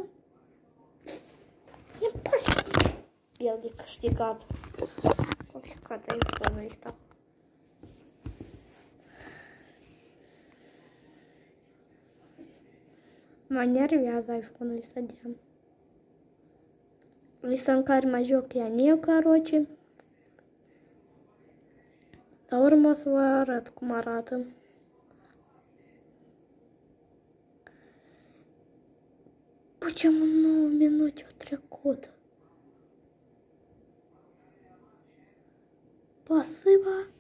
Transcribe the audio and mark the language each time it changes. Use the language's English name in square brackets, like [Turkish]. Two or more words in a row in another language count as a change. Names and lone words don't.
[Romanian] E posibil de câștigat. Complicat iPhone-ul ăsta. Mă nervează iPhone-ul ăsta de am. Lista în care mă joc [Russian] я не, короче. [Romanian] La urmă o să vă arăt cum arată. Почему 9 minute au trecut? [Russian] Спасибо.